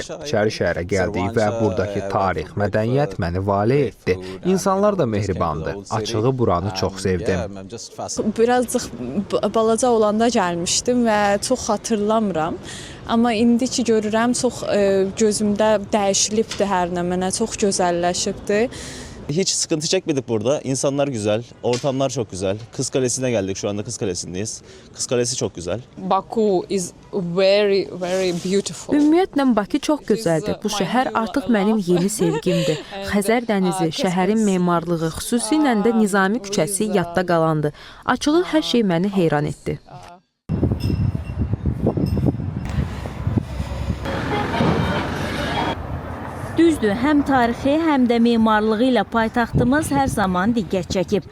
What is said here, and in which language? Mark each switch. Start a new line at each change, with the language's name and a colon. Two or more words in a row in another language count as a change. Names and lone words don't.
Azerbaijani: İçəri şəhərə gəldik və buradakı tarix, mədəniyyət məni vale etdi. İnsanlar da mehribandır. Açığı buranı çox sevdim. Birazcıq balaca olanda gəlmişdim və çox xatırlamıram. Amma indi ki görürəm, çox gözümdə dəyişilibdir hər nə, mənə çox gözəlləşibdir.
Turkish: Hiç sıkıntı çekmedik burada. İnsanlar güzel, ortamlar çok güzel. Kız Kalesi'ne geldik. Şu anda Kız Kalesi'ndeyiz. Kız Kalesi çok güzel.
English: Baku is very beautiful.
Azerbaijani: Ümumiyyətlə Bakı çox gözəldir. Bu şəhər artıq mənim yeni sevgimdir. Xəzər dənizi, şəhərin memarlığı, xüsusilə də Nizami küçəsi yadda qalandı. Açığı hər şey məni heyran etdi. Düzdür, həm tarixi, həm də memarlığı ilə paytaxtımız hər zaman diqqət çəkib.